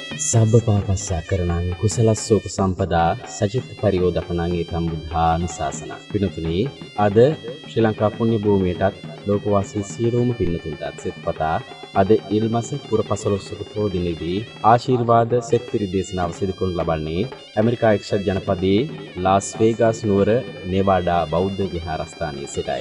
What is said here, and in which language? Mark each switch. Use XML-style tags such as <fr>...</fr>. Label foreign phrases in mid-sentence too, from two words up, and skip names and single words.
<pi>සබ්බ පාපස්සා කරණං කුසලස්සෝක සම්පදා සචිත්ත පරියෝදපණං ඒකම් බුද්ධානුශාසන.</pi> <si>පින්තුනි, අද ශ්‍රී ලංකා පුණ්‍ය භූමියටත් ලෝකවාසී සියලුම පින්තුන්ටත් සෙත්පතා අද ඉල්මස පුරපසළොස්වක පොහොය දිනේදී ආශිර්වාද සෙත් පිරි දේශනාව සිදු කරනු ලබන්නේ ඇමරිකා එක්සත් ජනපදයේ ලාස් වේගාස් නුවර නෙවාඩා බෞද්ධ විහාරස්ථානයේ සිටයි.</si>